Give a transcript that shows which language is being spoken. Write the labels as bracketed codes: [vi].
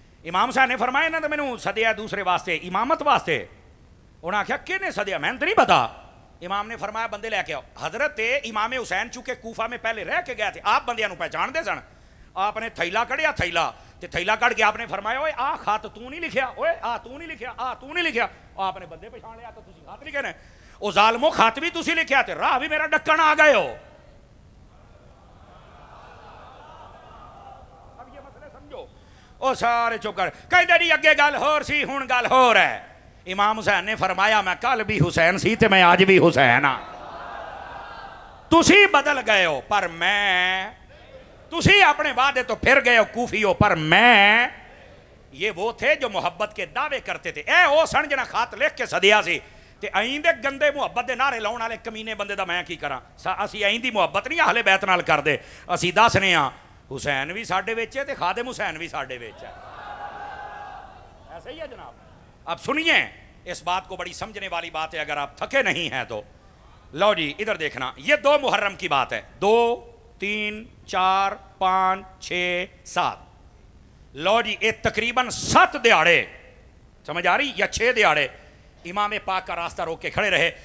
[pa] امام صاحب نے فرمایا انہاں تے مینوں سدیا دوسرے واسطے, امامت واسطے. انہاں آخیا کہنے سدیا, میں تو نہیں پتا. امام نے فرمایا بندے لے کے آؤ. [ur] حضرت امام حسین چونکہ کوفہ میں پہلے رہ کے گئے تھے, [pa] آپ بندیاں نو پہچان دے سن. آپ نے تھیلا کڑیا, تھیلا کڑ کے آپ نے فرمایا اوے آ خط تو نہیں لکھیا, اوے آ تو نہیں لکھیا, آ تو نہیں لکھیا. آپ نے بندے پہچان لیا تو تسی خط لکھے نے. او ظالمو خط بھی تسی لکھیا تے راہ بھی میرا ڈکن آ گئے ہو. [ur] اب یہ مسئلے سمجھو. [pa] او سارے چپ کر کہندے نہیں اگے گل ہور سی ہن گل ہور ہے. امام حسین نے فرمایا میں کل بھی حسین سی تے میں آج بھی حسین ہاں. تسی بدل گئے ہو پر میں, تسی اپنے وعدے تو پھر گئے ہو کوفی ہو پر میں. [ur] یہ وہ تھے جو محبت کے دعوے کرتے تھے. [pa] اے او سن جنا خط لکھ کے سدیا سی تے آئندے گندے محبت دے نعرے لاؤن والے کمینے بندے دا میں کی کراں. اسی آئندی محبت نہیں اہل بیت نال کردے, اسی دسنے ہاں حسین بھی ساڈے وچ ہے تے خادم حسین بھی ساڈے وچ ہے. [ur] ایسا ہی ہے جناب. اب سنیے اس بات کو, بڑی سمجھنے والی بات ہے اگر آپ تھکے نہیں ہیں تو. لو جی ادھر دیکھنا, یہ 2 محرم کی بات ہے. 2 3 4 5 6 7. لو جی یہ تقریباً 7 دیہڑے, سمجھ آ رہی, یا 6 دیہڑے امام پاک کا راستہ روک کے کھڑے رہے.